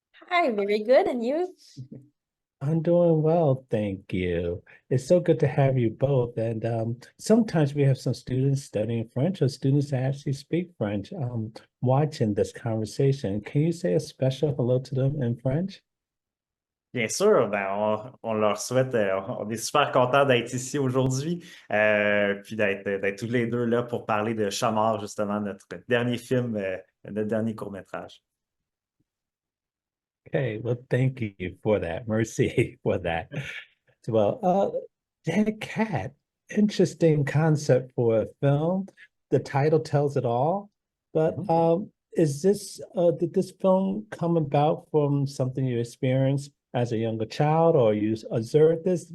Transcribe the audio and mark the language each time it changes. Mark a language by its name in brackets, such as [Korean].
[English] Hi, very good. And you? I'm doing well, thank you. It's so good to have you both. And sometimes we have some students studying French or students that actually speak French watching this conversation. Can you say a special hello to them in French? [French] Bien sûr, on leur souhaite, on est super contents d'être ici aujourd'hui, puis d'être tous les deux là pour parler de Chamard, justement, notre dernier film, notre dernier court-métrage. [English] Okay, well, thank you for that. Merci for that. Well, Dead Cat, interesting concept for a film. The title tells it all. But did this film come about from something you experienced as a younger child, or you observed this?